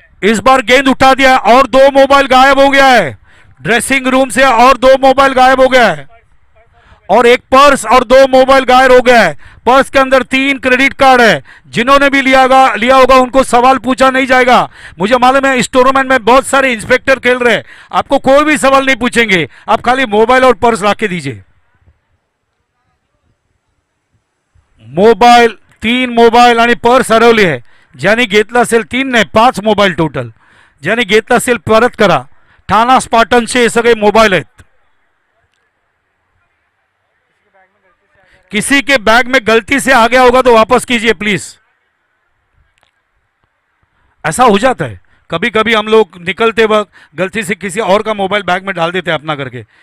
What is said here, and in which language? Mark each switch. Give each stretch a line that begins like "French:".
Hindi: इस बार गेंद उठा दिया और 2 मोबाइल गायब हो गया है ड्रेसिंग रूम से, और 2 मोबाइल गायब हो गया है, और एक पर्स और 2 मोबाइल गायब हो गया है। पर्स के अंदर 3 क्रेडिट कार्ड है। जिन्होंने भी लिया होगा उनको सवाल पूछा नहीं जाएगा। मुझे मालूम है इस टूर्नामेंट में बहुत सारे इंस्पेक्टर खेल रहे हैं, आपको कोई भी सवाल नहीं पूछेंगे, आप खाली मोबाइल और पर्स ला के दीजिए।
Marathi: मोबाईल 3 मोबाईल आणि पर्स हरवली आहे। ज्यांनी घेतला असेल 3 नाही 5 मोबाईल टोटल, ज्यांनी घेतला असेल परत करा। ठाणा स्पार्टन्सचे हे सगळे मोबाईल आहेत।
Hindi: किसी के बैग में गलती से आ गया होगा तो वापस कीजिए प्लीज। ऐसा हो जाता है कभी कभी, हम लोग निकलते वक्त गलती से किसी और का मोबाइल बैग में डाल देते हैं अपना करके।